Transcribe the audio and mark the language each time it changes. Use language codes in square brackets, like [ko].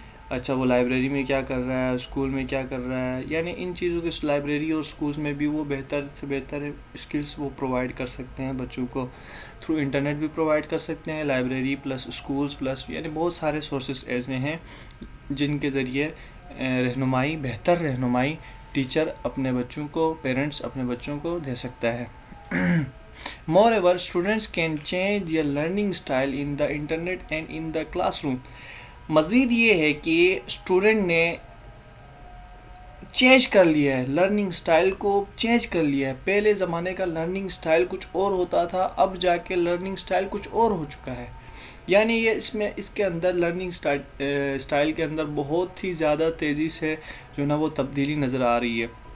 [ur] اچھا وہ لائبریری میں کیا کر رہا ہے، اسکول میں کیا کر رہا ہے، یعنی ان چیزوں کے لائبریری اور اسکولس میں بھی وہ بہتر سے بہتر اسکلس وہ پرووائڈ کر سکتے ہیں بچوں کو. تھرو انٹرنیٹ بھی پرووائڈ کر سکتے ہیں، لائبریری پلس اسکولس پلس یعنی بہت سارے سورسز ایسے ہیں جن کے ذریعے بہتر رہنمائی ٹیچر اپنے بچوں کو، پیرنٹس اپنے بچوں کو دے سکتا ہے. [en] Moreover, students can change their learning style in the internet and in the classroom. [ur] مزید یہ ہے کہ اسٹوڈنٹ نے چینج کر لیا ہے، لرننگ سٹائل کو چینج کر لیا ہے. پہلے زمانے کا لرننگ سٹائل کچھ اور ہوتا تھا، اب جا کے لرننگ سٹائل کچھ اور ہو چکا ہے. یعنی یہ اس کے اندر لرننگ سٹائل کے اندر بہت ہی زیادہ تیزی سے جو نا وہ تبدیلی نظر آ رہی ہے.